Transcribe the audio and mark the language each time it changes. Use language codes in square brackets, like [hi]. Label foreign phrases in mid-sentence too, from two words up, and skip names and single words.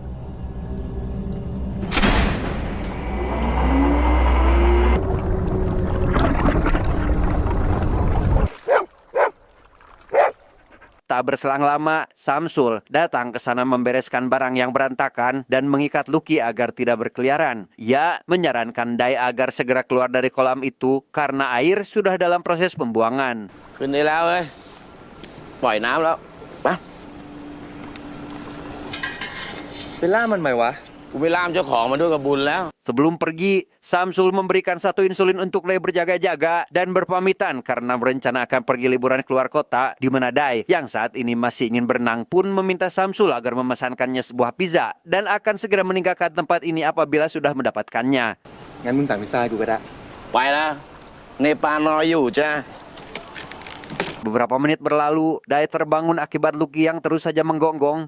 [id] Tak berselang lama, Samsul datang ke sana membereskan barang yang berantakan dan mengikat Lucky agar tidak berkeliaran. Ia menyarankan Dai agar segera keluar dari kolam itu karena air sudah dalam proses pembuangan. [th] ขึ้นได้แล้วเว้ยปล่อยน้ำแล้วมาไปล่ามันไหมวะกูไปล่ามเจ้าของมันด้วยกับบุญแล้ว [id] Sebelum pergi, Samsul memberikan 1 insulin untuk Dai berjaga-jaga dan berpamitan karena berencana akan pergi liburan keluar kota, di mana Dai yang saat ini masih ingin berenang pun meminta Samsul agar memesankannya sebuah pizza dan akan segera meninggalkan tempat ini apabila sudah mendapatkannya. [th] งั้นมึงสั่งพิซซ่าให้กูก็ได้ไปนะเนปาลรออยู่จ้า [id] Beberapa menit berlalu, Dai terbangun akibat Lucky yang terus saja menggonggong.